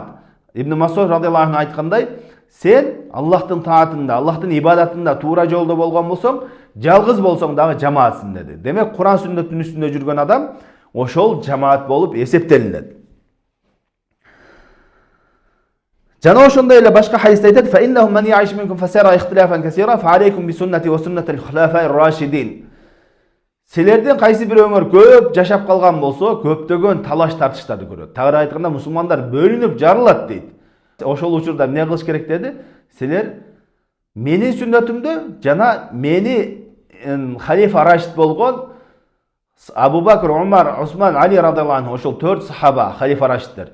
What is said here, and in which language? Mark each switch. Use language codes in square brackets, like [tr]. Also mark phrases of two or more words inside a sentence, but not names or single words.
[ky] Ибн Масуд [ar] رضي الله عنه [ky] айткандай, сен Аллахтын таатында, Аллахтын ибадатында туура жолдо болгон болсоң, жалгыз болсоң дагы жамаатсың деди. Демек, Куран сүннөттүн үстүндө жүргөн адам ошол жамаат болуп эсептелинет. Жана ошондой эле башка хадисте айтат: [ar] "فإنه من يعش منكم فسيرى اختلافا كثيرا فعليكم بسنتي وسنة الخلفاء الراشدين." [ky] Силерден кайсы бирөөңөр көп жашап калган болсо, көптөгөн талаш тартыштарды көрөт. Тагыраак айтканда, мусулмандар бөлүнүп жарылат дейт. Ошол учурда эмне кылыш керек деди? Силер менин сүннөтүмдү жана мени халифа рашид болгон Абу Бакр, Умар, Усман, Али [ar] رضي الله عنه, [ky] ошол 4 сахаба, халифа рашидтер.